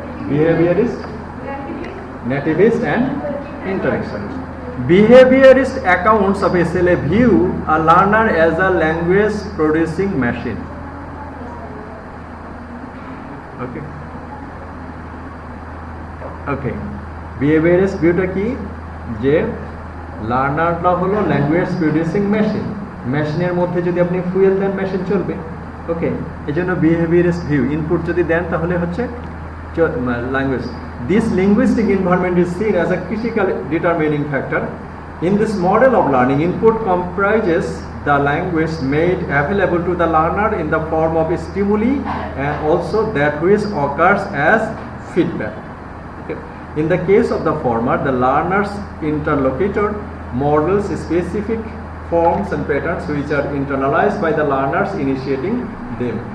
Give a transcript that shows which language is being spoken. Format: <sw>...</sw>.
<en>Behaviorist, nativist and interactionist. Behaviorist accounts of SLA view a learner as a language producing machine. Okay. Behaviorist viewটা</en> <bn>কি? যে লার্নারটা হলো language producing machine. মেশিনের মধ্যে যদি আপনি ফুয়েল দেন, machine চলবে। ওকে, এই জন্য বিহেভিয়ারিস্ট ভিউ, ইনপুট যদি দেন তাহলে হচ্ছে language.</bn> <en>This linguistic environment is seen as a critical determining factor in this model of learning. Input comprises the language made available to the learner in the form of stimuli and also that which occurs as feedback. Okay. In the case of the former, the learner's interlocutor models specific forms and patterns which are internalized by the learners initiating them.</en>